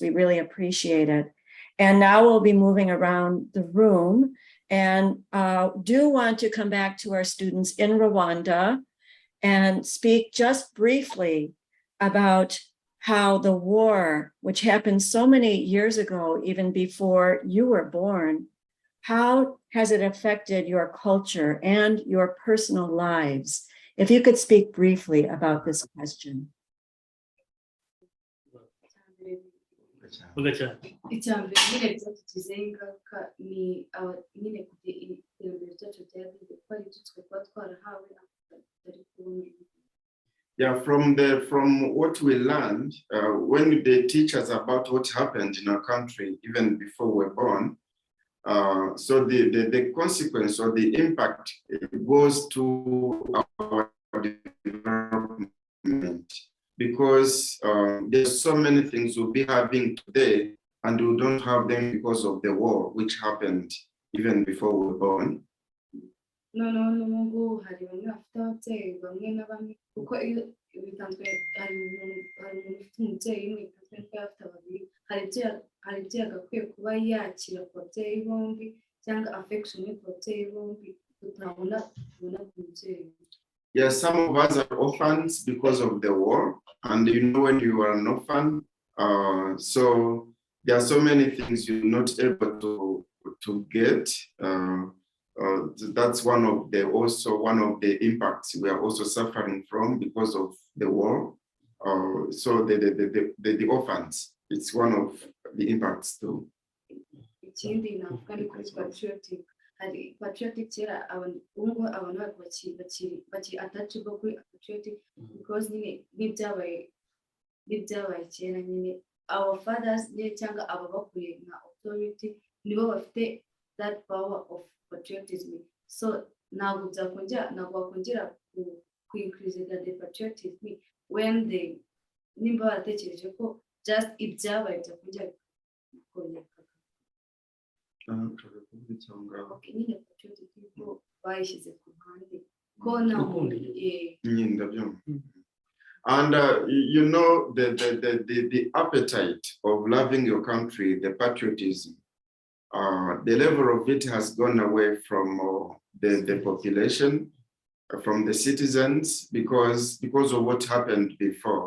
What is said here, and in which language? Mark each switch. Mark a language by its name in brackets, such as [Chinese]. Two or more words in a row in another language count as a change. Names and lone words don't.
[English] We really appreciate it. And now we'll be moving around the room and do want to come back to our students in Rwanda and speak just briefly about how the war, which happened so many years ago, even before you were born, how has it affected your culture and your personal lives? If you could speak briefly about this question. [Kinyarwanda] Icambere nyine byatugizeho ingaruka ni nyine iterambere ryacu ryagize ko ari byo twari twarahawe atari kubona. [English] Yeah, from what we learned, when they teach us about what happened in our country, even before we were born, so the consequence or the impact goes to our development, because there's so many things we'll be having today, and we don't have them because of the war, which happened even before we were born. [Kinyarwanda] Noneho n'ubu hari bamwe bafite ababyeyi bamwe na bamwe kuko iyo bitanzwe hari umuntu ufite umubyeyi umwe bitanzwe ko afite babiri hari ibyo yagakwiye kuba yakira ku babyeyi bombi cyangwa affection ku babyeyi bombi tutabona ku mubyeyi. [English] Yes, some of us are orphans because of the war, and you know when you are an orphan, so there are so many things you're not able to get. That's one of the impacts we are also suffering from because of the war. So the orphans, it's one of the impacts too. [Kinyarwanda] Ikindi navuga ni kuri patriotic. Hari patriotic kera ubu abantu bakiri attachable kuri [English] patriotic because [Kinyarwanda] nyine n'ibyabaye kera nyine [English] our fathers [Kinyarwanda] nyine cyangwa ababakuriye nka authority nibo bafite [English] that power of patriotism. [Kinyarwanda] So ntabwo wakongera ku [English] increase the patriotism when they [Kinyarwanda] nimba baratekereje ko just ibyabaye byakongera kongera. Okay, nyine patriotism ko bayishyize ku ruhande ko nta [English] And you know the appetite of loving your country, the patriotism, the level of it has gone away from the population, from the citizens, because of what happened before.